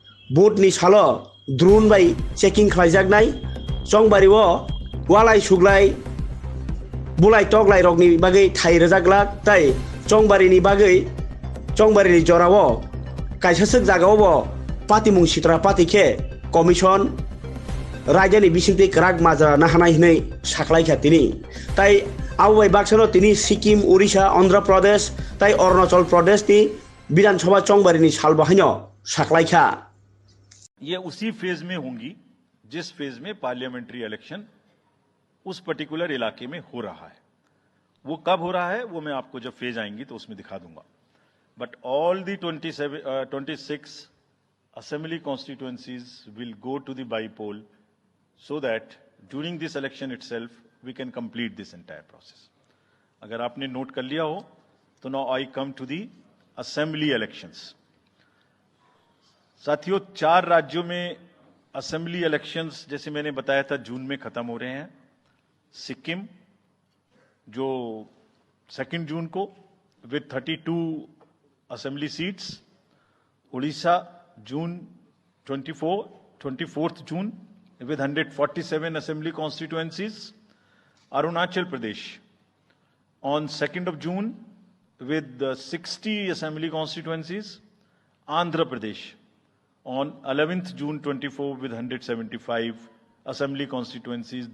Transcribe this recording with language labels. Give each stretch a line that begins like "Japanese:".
Bodo: भोटनि सालो द्रुन बाय चेकिं खलायजागनाय चंबारिओ वालाय सुग्लाय बुलाय तगलाय रगनि बागै थाइ रोजागलाक ताई चंबारिनि बागै चंबारिनि जराओ कायसासक जागाओ पार्टी मुं सित्रा पार्टीखे कमिशन रायजानि बिसिंथि क्राक माजरा नाहानाय हिनै साख्लायखा तिनि ताई आबुबाय बाक्सानो तिनि सिक्किम उड़ीसा आंध्र प्रदेश ताई अरुणाचल प्रदेश नि विधानसभा चंबारिनि साल बहायनो साख्लायखा
Hindi: ये उसी फेज में होंगी जिस फेज में पार्लियामेंट्री इलेक्शन उस पर्टिकुलर इलाके में हो रहा है। वो कब हो रहा है वो मैं आपको जब फेज आएंगी तो उसमें दिखा दूंगा।
English: But all the 26 assembly constituencies will go to the by-poll so that during this election itself we can complete this entire process.
Hindi: अगर आपने नोट कर लिया हो तो
English: now I come to the assembly elections.
Hindi: साथियों 4 राज्यों में असेंबली इलेक्शंस जैसे मैंने बताया था जून में खत्म हो रहे हैं। सिक्किम जो 2 जून को with 32 assembly seats, Orissa June 24th June
English: with 147 assembly constituencies, Arunachal Pradesh on 2nd of June with 60 assembly constituencies, Andhra Pradesh on 11th June 24 with 175 assembly constituencies.